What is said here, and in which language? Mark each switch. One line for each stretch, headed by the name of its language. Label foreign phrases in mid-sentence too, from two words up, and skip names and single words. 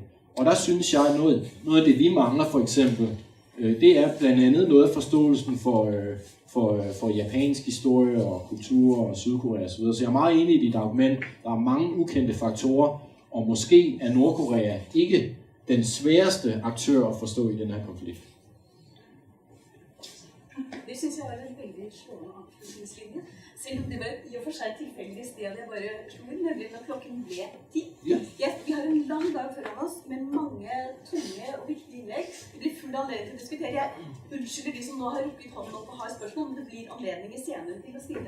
Danish: Og der synes jeg, noget af det, vi mangler for eksempel, det er blandt andet noget af forståelsen for japansk historie og kultur og Sydkorea osv. Så jeg er meget enig i dit argument. Der er mange ukendte faktorer, og måske er Nordkorea ikke den sværeste aktør at forstå i den her konflikt.
Norwegian: Det synes jeg var en veldig slående avslutningslinje. Selv om det var i og for seg tilfeldig sted jeg bare slo inn, nemlig når klokken ble 10. Ja. Vi har en lang dag foran oss med mange tunge og viktige innlegg. Det blir full anledning til å diskutere. Jeg unnskylder de som nå har rukket hånden opp og har spørsmål, men det blir anledninger senere til å stille.